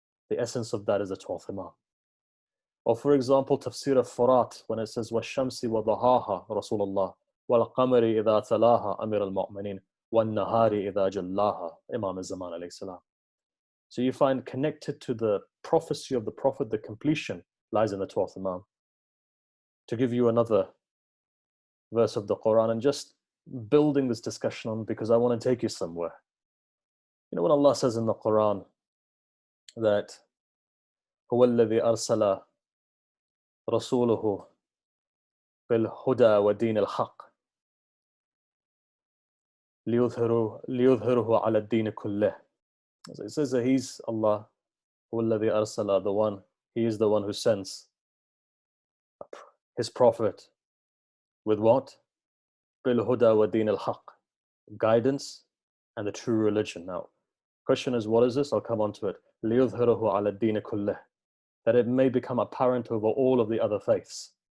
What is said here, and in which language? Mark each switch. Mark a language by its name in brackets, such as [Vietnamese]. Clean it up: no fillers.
[English] The essence of that is the 12th Imam. Or for example, Tafsir al-Furat, when it says, [Arabic] وَالشَّمْسِ وَضُحَاهَا, [English] Rasulullah, [Arabic] وَالْقَمَرِ إِذَا تَلَاهَا أَمِرَ الْمُؤْمِنِينَ وَالنَّهَارِ إِذَا جَلَّاهَا, [English] Imam Zamana alayhi salam. So you find connected to the prophecy of the Prophet, the completion lies in the 12th Imam. To give you another verse of the Quran and just building this discussion on, because I want to take you somewhere. You know, when Allah says in the Quran that [Arabic] هو الذي أرسل رسوله بالهدى ودين الحق ليظهره على الدين كله. [English] It says that He's Allah, [Arabic] هو الذي أرسل, [English] the one, He is the one who sends His Prophet with what? [Arabic] بالهدى ودين الحق, [English] guidance and the true religion. Now, question is, what is this? I'll come on to it. [Arabic] ليظهره على الدين كله, [English] that it may become apparent over all of the other faiths.